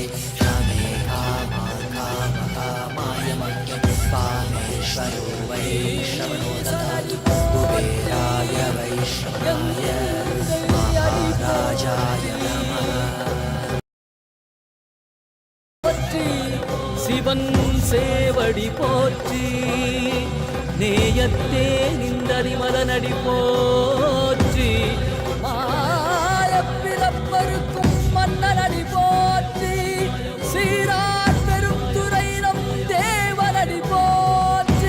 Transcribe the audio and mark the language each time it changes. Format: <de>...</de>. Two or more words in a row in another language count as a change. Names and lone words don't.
<sa>श्यामे कामाय मह्यं कामेश्वरो वै श्रवणो ददातु. कुबेराय वै श्रवणाय महाराजाय नमः.</sa> <ta>சிவன் சேவடி போற்றி, நேயத்தே நின்றறிமலனடி போற்றி. மாயப்பிறப்பருக்கும் மன்னனடி போற்றி, சீரார் பெருந்துரை நம் தேவனடி போற்றி.</ta>